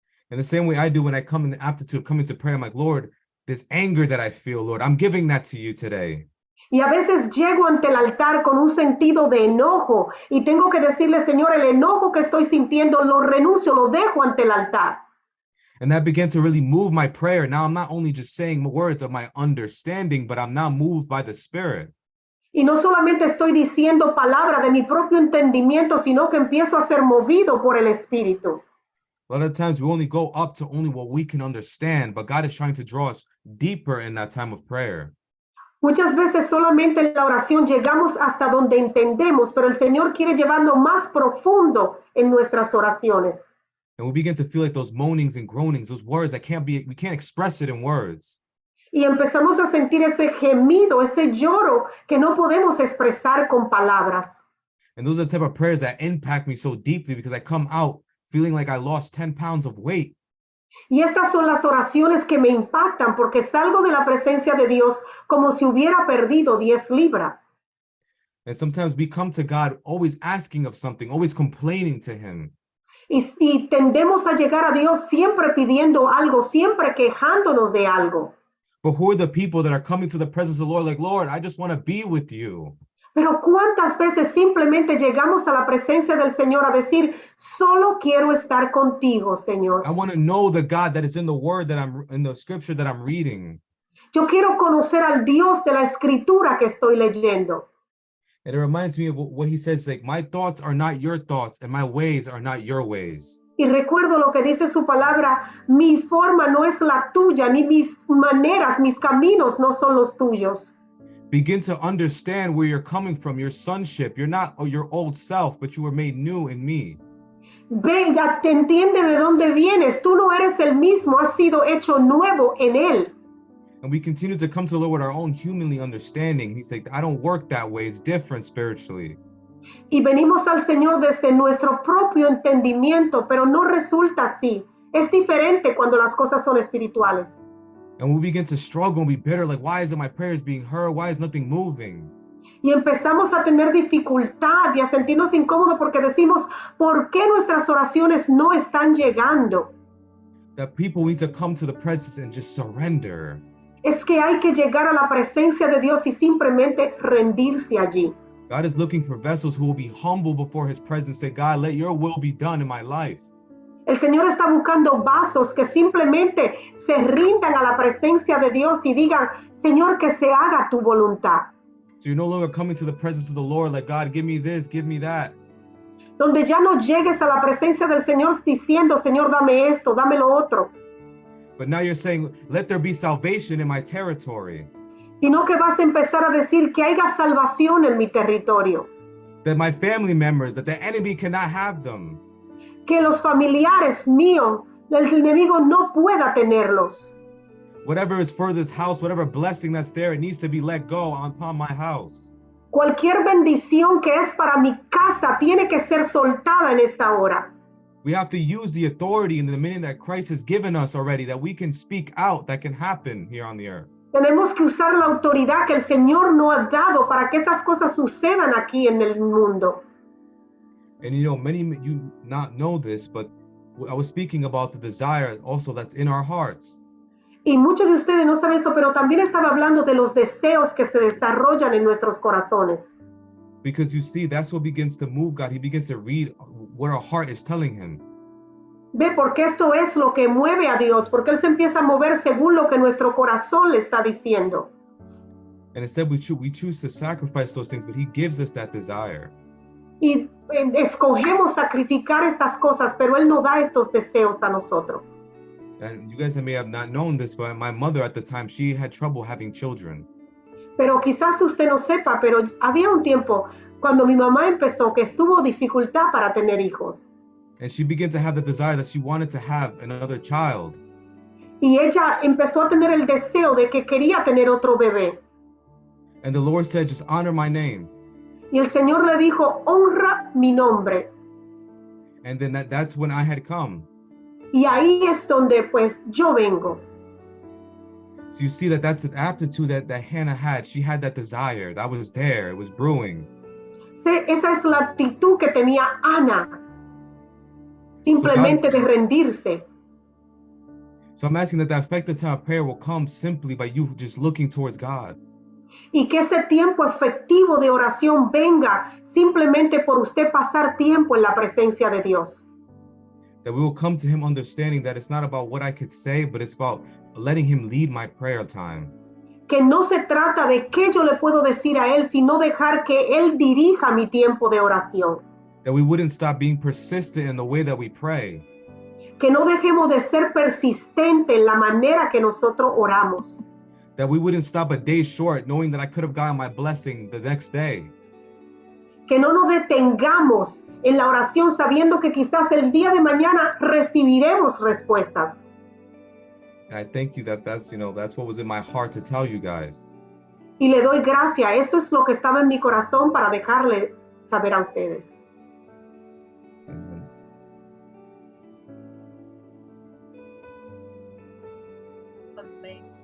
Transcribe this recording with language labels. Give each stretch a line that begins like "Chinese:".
English: In the same way I do when I come in the aptitude of coming to prayer, I'm like, Lord, this anger that I feel, Lord, I'm giving that to you today.
Spanish: Y a veces llego ante el altar con un sentido de enojo y tengo que decirle, Señor, el enojo que estoy sintiendo lo renuncio, lo dejo ante el altar.
English: And that began to really move my prayer. Now I'm not only just saying words of my understanding, but I'm now moved by the Spirit.
Spanish: Y no solamente estoy diciendo palabra de mi propio entendimiento, sino que empiezo a ser movido por el Espíritu.
English: A lot of times we only go up to only what we can understand, but God is trying to draw us deeper in that time of prayer.
Spanish: Muchas veces solamente en la oración llegamos hasta donde entendemos, pero el Señor quiere llevarnos más profundo en nuestras oraciones.
English: And we begin to feel like those moanings and groanings, those words that we can't express it in words.
Spanish: Y empezamos a sentir ese gemido, ese lloro que no podemos expresar con palabras.
English: And those are the type of prayers that impact me so deeply because I come out feeling like I lost 10 pounds of weight.
Spanish: Y estas son las oraciones que me impactan porque salgo de la presencia de Dios como si hubiera perdido 10 libras.
English: And sometimes we come to God always asking of something, always complaining to him.
Spanish: Y tendemos a llegar a Dios siempre pidiendo algo, siempre quejándonos de algo.
English: But who are the people that are coming to the presence of the Lord like, Lord, I just want to be with you.
Spanish: Pero ¿cuántas veces simplemente llegamos a la presencia del Señor a decir, solo quiero estar contigo, Señor?
English: I want to know the God that is in the word that in the scripture that I'm reading.
Spanish: Yo quiero conocer al Dios de la escritura que estoy leyendo.
English: And it reminds me of what he says, like, my thoughts are not your thoughts, and my ways are not your ways.
Spanish: Y recuerdo lo que dice su palabra, mi forma no es la tuya, ni mis maneras, mis caminos no son los tuyos.
English: Begin to understand where you're coming from, your sonship. You're not your old self, but you were made new in me.
Spanish: Venga, te entiende de dónde vienes. Tú no eres el mismo, has sido hecho nuevo en Él.
English: And we continue to come to the Lord with our own humanly understanding. He's like, I don't work that way. It's different spiritually.
Spanish: Y venimos al Señor desde nuestro propio entendimiento, pero no resulta así. Es diferente cuando las cosas son espirituales.
English: And we begin to struggle and be bitter, like, why isn't my prayers being heard? Why is nothing moving?
Spanish: Y empezamos a tener dificultad y a sentirnos incómodos porque decimos, ¿por qué nuestras oraciones no están llegando?
English: That people need to come to the presence and just surrender.
Spanish: Es que hay que llegar a la presencia de Dios y simplemente rendirse allí.
English: God is looking for vessels who will be humble before his presence. Say, God, let your will be done in my life.
Spanish: El Señor está buscando vasos que simplemente se rindan a la presencia de Dios y digan, Señor, que se haga tu voluntad.
English: So you're no longer coming to the presence of the Lord like, God, give me this, give me that.
Spanish: Donde ya no llegues a la presencia del Señor diciendo, Señor, dame esto, dame lo otro.
English: But now you're saying, let there be salvation in my territory.
Spanish: Sino que vas a empezar a decir que haya salvación en mi territorio.
English: That my family members, that the enemy cannot have them.
Spanish: Que los familiares míos, el enemigo no pueda tenerlos.
English: Whatever is for this house, whatever blessing that's there, it needs to be let go upon my house.
Spanish: Cualquier bendición que es para mi casa tiene que ser soltada en esta hora.
English: We have to use the authority in the dominion that Christ has given us already, that we can speak out, that can happen here on the earth.
Spanish: Tenemos que usar la autoridad que el Señor nos ha dado para que esas cosas sucedan aquí en el mundo.
English: And you know, many of you not know this, but I was speaking about the desire also that's in our hearts.
Spanish: Y muchos de ustedes no saben esto, pero también estaba hablando de los deseos que se desarrollan en nuestros corazones.
English: Because you see, that's what begins to move God. He begins to read what our heart is telling him.
Spanish: Ve, porque esto es lo que mueve a Dios, porque Él se empieza a mover según lo que nuestro corazón le está diciendo.
English: And instead we choose to sacrifice those things, but he gives us that desire.
Spanish: Y escogemos sacrificar estas cosas, pero Él no da estos deseos a nosotros.
English: And you guys may have not known this, but my mother at the time, she had trouble having children.
Spanish: Pero quizás usted no sepa, pero había un tiempo cuando mi mamá empezó que estuvo dificultad para tener hijos.
English: And she began to have the desire that she wanted to have another child.
Spanish: Y ella empezó a tener el deseo de que quería tener otro bebé.
English: And the Lord said, just honor my name.
Spanish: Y el Señor le dijo, honra mi nombre.
English: And then that's when I had come.
Spanish: Y ahí es donde pues yo vengo.
English: So you see that's an aptitude that Hannah had. She had that desire that was there. It was brewing.
Spanish: Esa es la actitud que tenía Ana. Simplemente de rendirse.
English: So I'm asking that effective time of prayer will come simply by you just looking towards God.
Spanish: Y que ese tiempo efectivo de oración venga simplemente por usted pasar tiempo en la presencia de Dios.
English: That we will come to him understanding that it's not about what I could say, but it's about letting him lead my prayer time.
Spanish: Que no se trata de qué yo le puedo decir a Él, sino dejar que Él dirija mi tiempo de oración.
English: That we wouldn't stop being persistent in the way that we pray.
Spanish: Que no dejemos de ser persistente en la manera que nosotros oramos.
English: That we wouldn't stop a day short knowing that I could have gotten my blessing the next day.
Spanish: Que no nos detengamos en la oración sabiendo que quizás el día de mañana recibiremos respuestas.
English: And I thank you that's what was in my heart to tell you guys.
Spanish: Y le doy gracias. Esto es lo que estaba en mi corazón para dejarle saber a ustedes.
English: Amen.
Spanish: Amén.